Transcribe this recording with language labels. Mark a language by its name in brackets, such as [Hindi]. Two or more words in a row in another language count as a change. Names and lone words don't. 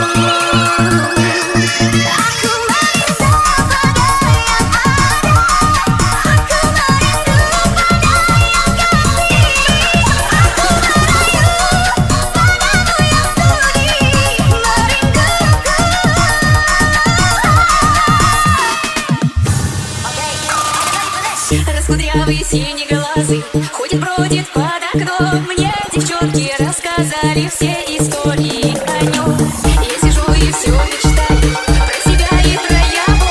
[Indonesian] Aku merindu pada yang ada. Aku merindu pada yang kasih. Aku merayu padamu yang budi merinduku. [Russian] Раскудрявый синеглазый ходит-бродит под окном. Мне девчонки рассказали все истории о нем. Я сижу и все мечтаю про себя и про его.